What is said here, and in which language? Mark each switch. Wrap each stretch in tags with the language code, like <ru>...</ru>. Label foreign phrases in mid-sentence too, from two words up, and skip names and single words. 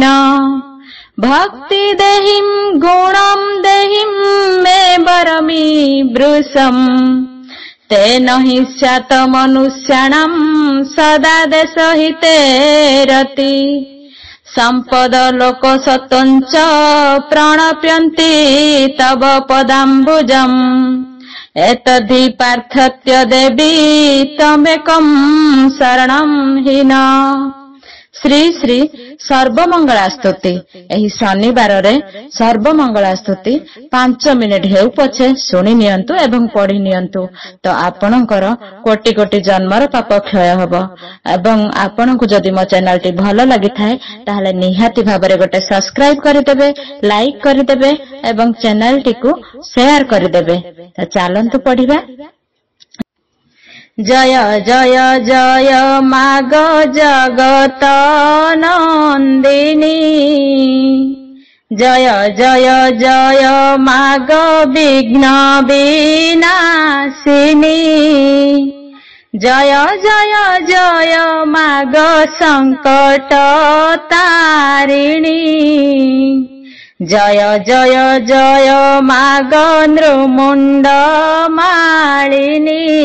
<sa>भक्ति देहिम् गुणम् देहिम् मे वरमि वृषम् तेन हि स्यात् मनुष्याणाम् सदा देशहिते रति सम्पद लोक सत्त्वम् च प्रणप्यन्ति तव पदाम्बुजम् एतद्धि पार्थत्य देवी त्वमेकम् शरणम् हीन।</sa> <or>ଶ୍ରୀ ଶ୍ରୀ ସର୍ବମଙ୍ଗଳାସ୍ତୁତି ଏହି ଶନିବାର ରେ ସର୍ବମଙ୍ଗଳାସ୍ତୁତି 5 ମିନିଟ ହେଉ ପଛେ ସୁଣି ନିୟନ୍ତୁ ଏବଂ ପଢ଼ି ନିୟନ୍ତୁ ତ ଆପଣଙ୍କର କୋଟି କୋଟି ଜନ୍ମର ପାପ କ୍ଷୟ ହବ ଏବଂ ଆପଣଙ୍କୁ ଯଦି ମୋ ଚ୍ୟାନେଲ ଟି ଭଲ ଲାଗି ଥାଏ ତାହାଲେ ନିହାତି ଭାବରେ ଗୋଟେ ସବସ୍କ୍ରାଇବ କରି ଦେବେ ଲାଇକ କରି ଦେବେ ଏବଂ ଚ୍ୟାନେଲ ଟି କୁ ସେୟାର କରି ଦେବେ। ତ ଚାଲନ୍ତୁ ପଢ଼ିବା। ଜୟ ଜୟ ଜୟ ମାଗ ଜଗତ ନନ୍ଦିନୀ ଜୟ ଜୟ ଜୟ ମାଗ ବିଘ୍ନ ବିନାଶିନୀ ଜୟ ଜୟ ଜୟ ମାଗ ସଙ୍କଟ ତାରିଣୀ ଜୟ ଜୟ ଜୟ ମାଗ ନୃମୁଣ୍ଡ ମାଳିନୀ</or>